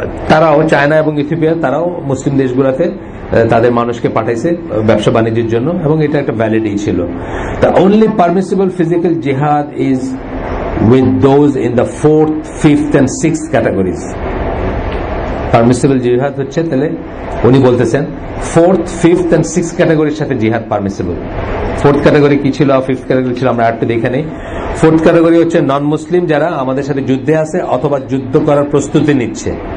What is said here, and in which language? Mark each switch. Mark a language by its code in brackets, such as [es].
[bn] তারাও চায়না এবং ইথিওপিয়া তারাও মুসলিম দেশগুলোতে তাদের মানুষকে পাঠাইছে ব্যবসা বাণিজ্যের জন্য, এবং এটা একটা ভ্যালিডই ছিল। [en] The only permissible physical jihad is with those in the 4th, 5th and 6th categories. [bn] Permissible জিহাদ হচ্ছে, তাহলে উনি বলতেছেন 4th, 5th and 6th ক্যাটাগরির সাথে জিহাদ পারমিসিবল। 4th ক্যাটাগরি কি ছিল, 5th ক্যাটাগরি ছিল, আমরা আরেকটু দেখে নেই। 4th ক্যাটাগরি হচ্ছে নন মুসলিম যারা আমাদের সাথে যুদ্ধে আছে অথবা যুদ্ধ করার প্রস্তুতি নিচ্ছে।